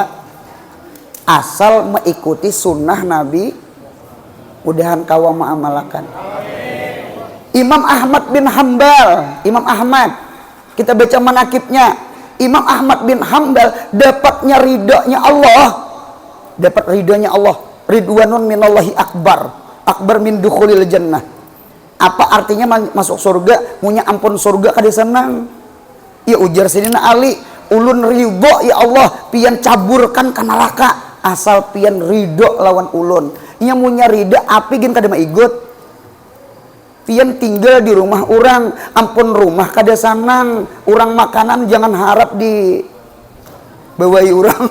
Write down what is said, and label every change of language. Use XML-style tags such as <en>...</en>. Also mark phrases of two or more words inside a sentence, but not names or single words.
<bjn>Asal mengikuti sunnah Nabi. Mudahan kawa mengamalkan. Imam Ahmad bin Hambal, Imam Ahmad, kita baca manakibnya. Imam Ahmad bin Hambal dapatnya ridhonya Allah, dapat ridhonya Allah.</bjn> <ar>Ridwanun minallahi akbar, akbar min dukhulil jannah.</ar> <bjn>Apa artinya masuk surga? Munya ampun surga kada senang. Ya ujar sidina Ali, ulun ridho</bjn> <ar>ya Allah</ar> <bjn>pian caburkan ka neraka asal pian ridho lawan ulun. Nya munya ridha api gen kada maigut. Pian tinggal di rumah orang, ampun rumah kada sanang, orang makanan jangan harap di bawai orang.</bjn>